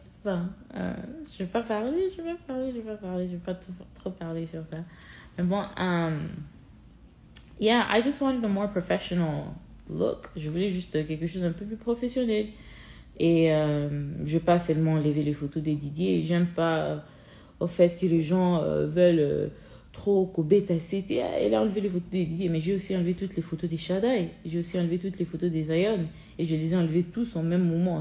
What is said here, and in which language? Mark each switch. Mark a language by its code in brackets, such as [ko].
[fr] Enfin, je vais pas parler, je vais pas trop parler sur ça. Mais bon, [en] yeah, I just wanted a more professional look. [fr] Je voulais juste quelque chose un peu plus professionnel. Et je vais pas seulement enlever les photos des Didier. J'aime pas au fait que les gens veulent trop Kobeta c'était elle a enlevé les photos des Didier, mais j'ai aussi enlevé toutes les photos des Shaddai, j'ai aussi enlevé toutes les photos des Zion et je les ai enlevées tous au même moment.